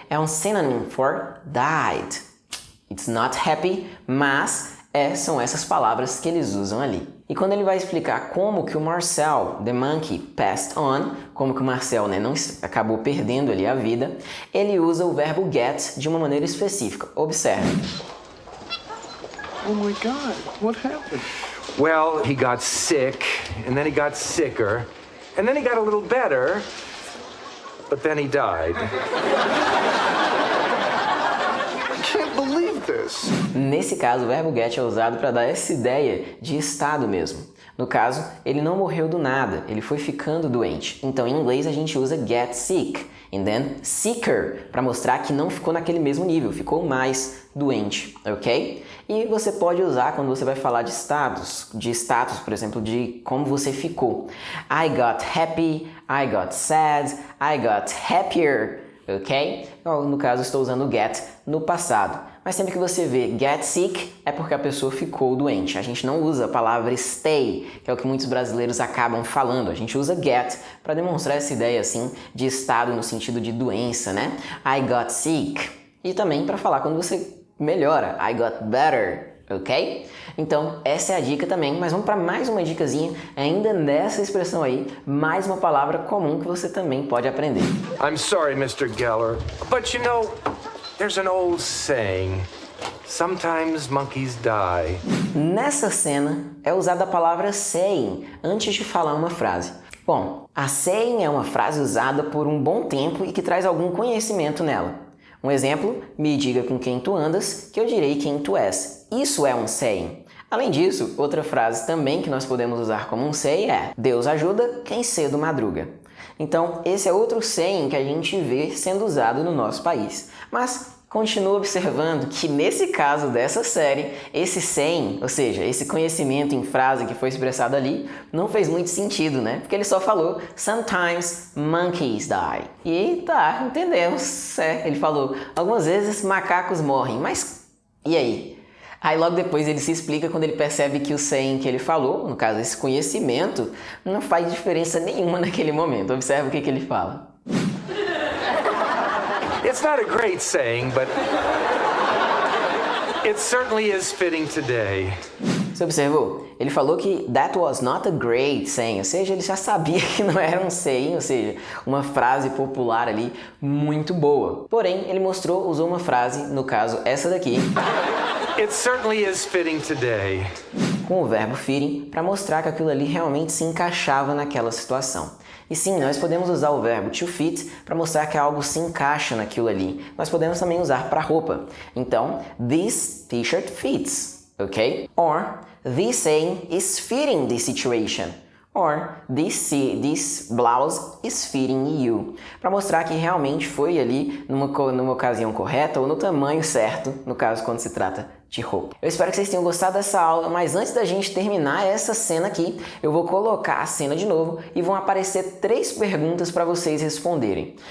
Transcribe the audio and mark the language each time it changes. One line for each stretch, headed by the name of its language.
Portuguese: É um
English: synonym for died. It's not happy,
Portuguese: mas são essas palavras que eles usam ali. E quando ele vai explicar como que o Marcel,
English: the monkey, passed on,
Portuguese: como que o Marcel acabou perdendo ali a vida, ele usa o verbo get de uma maneira específica. Observe.
English: Oh my God, what happened? Well, he got sick, and then he got sicker, and then he got a little better, but then he died. I can't believe this.
Portuguese: Nesse caso, o verbo get é usado para dar essa ideia de estado mesmo. No caso, ele não morreu do nada, ele foi ficando doente. Então, em inglês, a gente usa get sick.
English: And then sicker,
Portuguese: para mostrar que não ficou naquele mesmo nível, ficou mais doente, ok? E você pode usar quando você vai falar de status, por exemplo, de como você ficou.
English: I got happy, I got sad, I got happier, ok?
Portuguese: No caso, estou usando get no passado. Mas sempre que você vê get sick, é porque a pessoa ficou doente. A gente não usa a palavra stay, que é o que muitos brasileiros acabam falando. A gente usa get para demonstrar essa ideia assim de estado no sentido de doença, né?
English: I got sick.
Portuguese: E também para falar quando você melhora.
English: I got better,
Portuguese: ok? Então, essa é a dica também, mas vamos para mais uma dicasinha, ainda nessa expressão aí, mais uma palavra comum que você também pode aprender.
English: I'm sorry, Mr. Geller, but you know, there's an old saying, sometimes monkeys die.
Portuguese: Nessa cena é usada a palavra saying antes de falar uma frase. Bom, a saying é uma frase usada por um bom tempo e que traz algum conhecimento nela. Um exemplo, me diga com quem tu andas, que eu direi quem tu és. Isso é um saying. Além disso, outra frase também que nós podemos usar como um saying é Deus ajuda quem cedo madruga. Então, esse é outro saying que a gente vê sendo usado no nosso país. Mas continua observando que nesse caso dessa série, esse saying, ou seja, esse conhecimento em frase que foi expressado ali, não fez muito sentido, né? Porque ele só falou
English: Sometimes monkeys die.
Portuguese: E tá, entendemos. Ele falou, algumas vezes macacos morrem, mas e aí? Aí logo depois ele se explica quando ele percebe que o saying que ele falou, no caso esse conhecimento, não faz diferença nenhuma naquele momento. Observa o que ele fala.
English: It's not a great saying, but it certainly is fitting today.
Portuguese: Você observou? Ele falou que
English: that was not a great saying,
Portuguese: ou seja, ele já sabia que não era um saying, ou seja, uma frase popular ali muito boa. Porém, ele usou uma frase, no caso essa daqui,
English: It certainly is fitting today.
Portuguese: com o verbo fitting, para mostrar que aquilo ali realmente se encaixava naquela situação. E sim, nós podemos usar o verbo to fit para mostrar que algo se encaixa naquilo ali. Nós podemos também usar para roupa.
English: Então, this t-shirt fits, ok? Or, this saying is fitting the situation. Or, this blouse is fitting you.
Portuguese: Para mostrar que realmente foi ali numa ocasião correta ou no tamanho certo, no caso quando se trata de roupa. Eu espero que vocês tenham gostado dessa aula, mas antes da gente terminar essa cena aqui, eu vou colocar a cena de novo e vão aparecer 3 perguntas para vocês responderem.